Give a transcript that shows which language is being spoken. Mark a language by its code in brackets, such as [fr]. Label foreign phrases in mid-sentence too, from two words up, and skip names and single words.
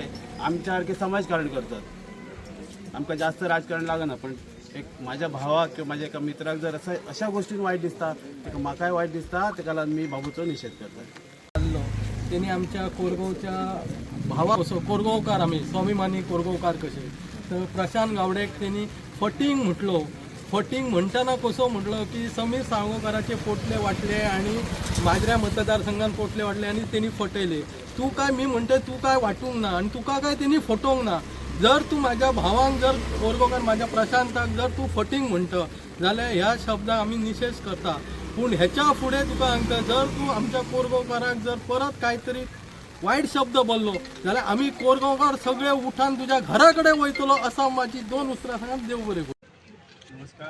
[kok] आमच्या सारके समाजकारण करतात. आमकां जास्त राजकारण लागना पण एक म्हाज्या भावाक किंवा म्हाज्या एका मित्राक जर अशा गोश्टीन वायट दिसता तेका म्हाकाय वायट दिसता. तेका लागून मी बाबूचो निशेध करता. त्यांनी आमच्या कोरगांवच्या भावा कसो कोरगांवकार आमी स्वाभिमानी कोरगांवकार कशे तर प्रशांत गावडेक त्यांनी फटींग म्हटलो. फटींग म्हणटाना कसो म्हटलो की समीर साळगांवकाराचे पोटले वाटले आणि माजऱ्या मतदारसंघात पोटले वाटले आणि त्यांनी फटयले. तू काय मी म्हणते तू काय वाटूंक ना आणि तुका काय त्यांनी फटोवंक ना. जर तू माझ्या भावांक जर कोरगांवकार माझ्या प्रशांताक जर तू फटींग म्हणत जाल्यार ह्या शब्दाक आमी निशेध करता. पूण हेच्या फुडें तुका सांगता, जर तूं आमच्या कोरगांवकारांक जर परत काय तरी वायट शब्द बोललो जाल्यार आमी कोरगांवकार सगळे उठान तुज्या घरा कडेन वयतलो, असा म्हाजी 2 उतरां सांगात. देव बरें करूं. नमस्कार.